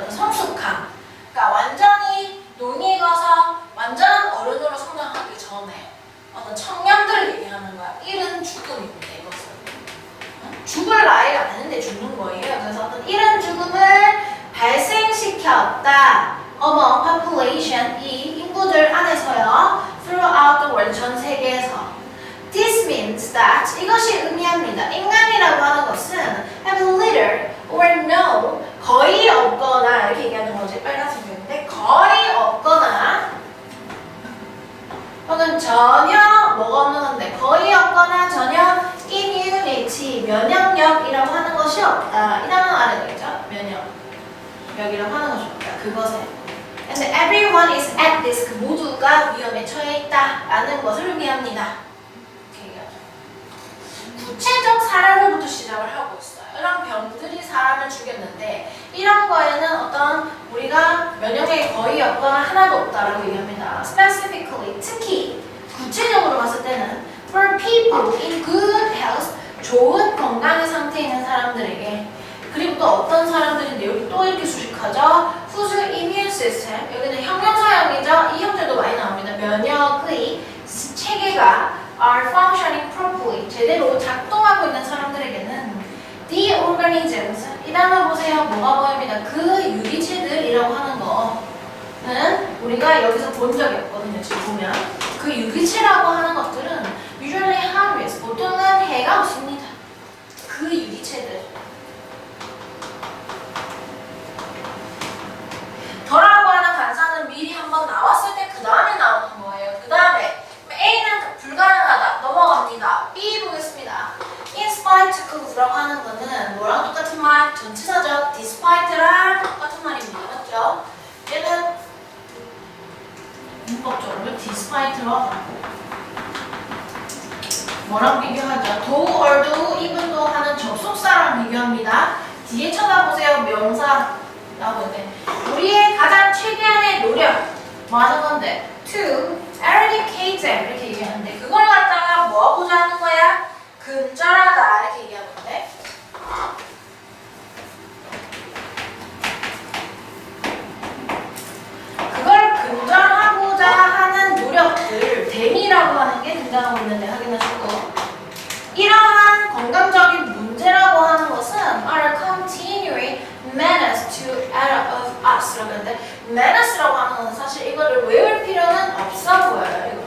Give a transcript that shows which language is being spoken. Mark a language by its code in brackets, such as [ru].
[ko] 어떤 성숙함 그러니까 완전히 논이 익어서 완전한 어른으로 성장하기 전에 어떤 청년들을 얘기하는 거야. 이른 죽음입니다. 이것은 죽을 나이가 아닌데 죽는 거예요. 그래서 어떤 이른 죽음을 발생시켰다. [en] among population [ko] 이 인구들 안에서요. [en] throughout the world [ko] 전 세계에서. [en] This means that [ko] 이것이 의미합니다. 인간이라고 하는 것은 [en] have little or no [ko] 거의 없거나 이렇게 얘기하는 거지. 빨간색인데 거의 없거나 혹은 전혀 뭐가 없는 건데 거의 없거나 전혀 immunity 면역력이라고 하는 것이 없다. 이 단어 알아야 되겠죠? 면역력이라고 하는 것이 없다. 그것에 [en] and everyone is at risk [ko] 모두가 위험에 처해 있다 라는 것을 의미합니다. 이렇게 얘기하죠. 구체적 사례로부터 시작을 하고 있어요. 이런 병들이 사람을 죽였는데 이런 거에는 어떤 우리가 면역력이 거의 없거나 하나도 없다라고 얘기합니다. Specifically, 특히 구체적으로 봤을 때는 [en] for people in good health, [ko] 좋은 건강의 상태에 있는 사람들에게 그리고 또 어떤 사람들인데 여기 또 이렇게 수식하죠. [en] whose immune system, [ko] 여기는 형용사형이죠. 이 형태도 많이 나옵니다. 면역의 체계가 [en] are functioning properly, [ko] 제대로 작동하고 있는 사람들에게는 the organisms, 이 단어 보세요. 뭐가 보입니다. 그 유기체들이라고 하는 거는 우리가 여기서 본 적이 없거든요. 지금 보면 그 유기체라고 하는 것들은 [en] usually harmless, [ko] 보통은 해가 없습니다. 그 유기체들 더라고 하는 관사는 미리 한번 나왔을 때 그 다음에 나오는 거예요. 그 다음에 A는 불가능하다. 넘어갑니다. B 보겠습니다. In spite of라고 하는 거는 뭐랑 똑같은 말? 전치사죠. despite랑 똑같은 말입니다. 맞죠? 얘는 문법적으로 despite로 하고 뭐랑 비교하죠? [en] do or do, even though [ko] 하는 접속사랑 비교합니다. 뒤에 쳐다보세요. 명사 나오는데 우리의 가장 최대한의 노력 뭐 하는 건데 [en] to eradicate them [ko] 이렇게 얘기하는데 그걸 갖다가 뭐 하고자 하는 거야? 근절하다 이렇게 얘기하는 건데 그걸 근절하고자 하는 노력들 댐이라고 하는 게 등장하고 있는데 확인하시고 이러한 건강적인 문제라고 하는 것은 [en] are continuing menace to all of us [ko] 라고 하는데 menace라고 하는 건 사실 이거를 외울 필요는 없어 보여요.